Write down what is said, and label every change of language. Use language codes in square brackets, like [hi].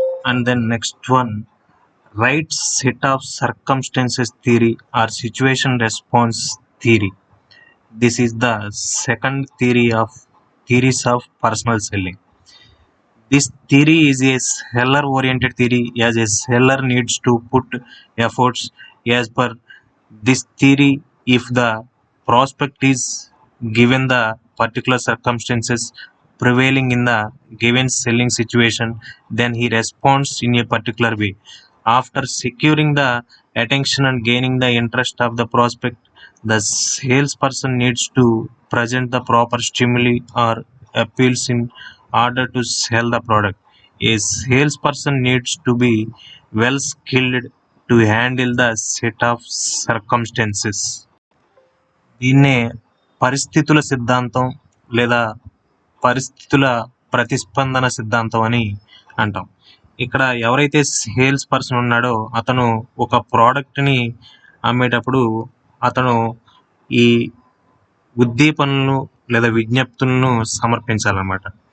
[en] And then next one, right set of circumstances theory or situation response theory. This is the second theories of personal selling. This theory is a seller-oriented theory, as a seller needs to put efforts. As per this theory, if the prospect is given the particular circumstances prevailing in the given selling situation, then he responds in a particular way. After securing the attention and gaining the interest of the prospect, the salesperson needs to present the proper stimuli or appeals in order to sell the product. A salesperson needs to be well skilled to handle the set of circumstances. [te] దీన్నే పరిస్థితుల సిద్ధాంతం లేదా పరిస్థితుల ప్రతిస్పందన సిద్ధాంతం అని అంటాం. ఇక్కడ ఎవరైతే సేల్స్ పర్సన్ ఉన్నాడో అతను ఒక ప్రోడక్ట్ని అమ్మేటప్పుడు అతను ఈ ఉద్దీపనలను లేదా విజ్ఞప్తులను సమర్పించాలన్నమాట.